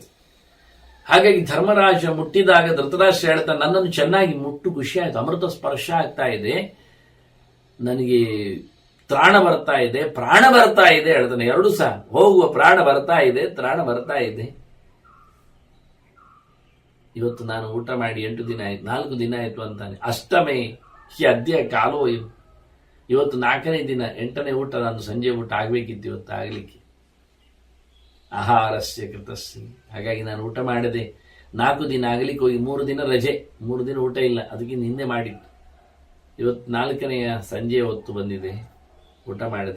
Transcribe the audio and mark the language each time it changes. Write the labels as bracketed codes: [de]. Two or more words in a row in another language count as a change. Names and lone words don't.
[kn] ಹಾಗಾಗಿ ಧರ್ಮರಾಜ ಮುಟ್ಟಿದಾಗ ಧೃತರಾಷ್ಟ್ರ ಹೇಳ್ತಾನೆ, ನನ್ನನ್ನು ಚೆನ್ನಾಗಿ ಮುಟ್ಟು, ಖುಷಿ ಆಯ್ತು, ಅಮೃತ ಸ್ಪರ್ಶ ಆಗ್ತಾ ಇದೆ, ನನಗೆ ತ್ರಾಣ ಬರ್ತಾ ಇದೆ, ಪ್ರಾಣ ಬರ್ತಾ ಇದೆ ಹೇಳ್ತಾನೆ. ಎರಡು ಸಹ, ಹೋಗುವ ಪ್ರಾಣ ಬರ್ತಾ ಇದೆ, ತ್ರಾಣ ಬರ್ತಾ ಇದೆ. ಇವತ್ತು ನಾನು ಊಟ ಮಾಡಿ 8 ದಿನ ಆಯ್ತು, 4 ದಿನ ಆಯ್ತು ಅಂತಾನೆ. [sa] ಅಷ್ಟಮೇ ಹಿ ಅದ್ಯ ಕಾಲೋ [kn] ಇವತ್ತು 4ನೇ ದಿನ, 8ನೇ ಊಟ, ನಾನು ಸಂಜೆ ಊಟ ಆಗ್ಬೇಕಿತ್ತು, ಇವತ್ತು ಆಗ್ಲಿಕ್ಕೆ. [sa] ಆಹಾರಸ್ಯ ಕೃತಸ್ಯ, [kn] ಹಾಗಾಗಿ ನಾನು ಊಟ ಮಾಡದೆ 4 ದಿನ ಆಗಲಿಕ್ಕೆ ಹೋಗಿ 3 ದಿನ ರಜೆ, 3 ದಿನ ಊಟ ಇಲ್ಲ, ಅದಕ್ಕೆ ನಿನ್ನೆ ಮಾಡಿದ್ದು. ಇವತ್ತು 4ನೆಯ ಸಂಜೆ ಹೊತ್ತು ಬಂದಿದೆ, ಊಟ ಮಾಡಿದೆ.